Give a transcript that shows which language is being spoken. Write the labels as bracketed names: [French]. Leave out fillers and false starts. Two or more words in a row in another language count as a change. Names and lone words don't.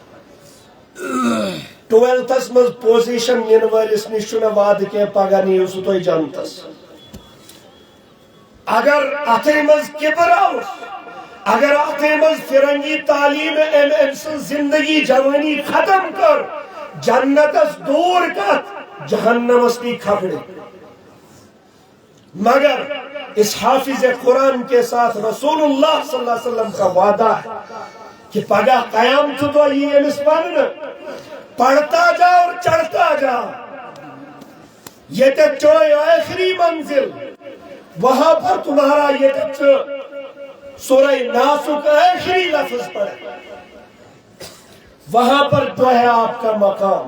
[Kashmiri] 12th مز پوزیشن نین والس نش چھُنہ وعدٕ کینٛہہ پگہہ نِیِو سُہ تُہۍ جنتس۔ اگر اتھے مز کبر آوس، اگر اتھے مز فرنگی تعلیم أمۍ سٕنٛز زندگی جوانی ختم کر، جنتس دور کت جہنمس نی کھپڑے۔ [Urdu] مگر اس حافظ قرآن کے ساتھ [Arabic] رسول اللہ صلی اللہ علیہ وسلم [Urdu] کا وعدہ ہے کہ [Kashmiri] پگہ قیامت دۄہ یی أمِس وننہٕ [Urdu] پڑھتا جا اور چڑھتا جا، یہ چوئے آخری منزل، وہاں پر تمہارا یہ سورہ ناسک آخری لفظ پڑھے، وہاں پر تو ہے آپ کا مقام۔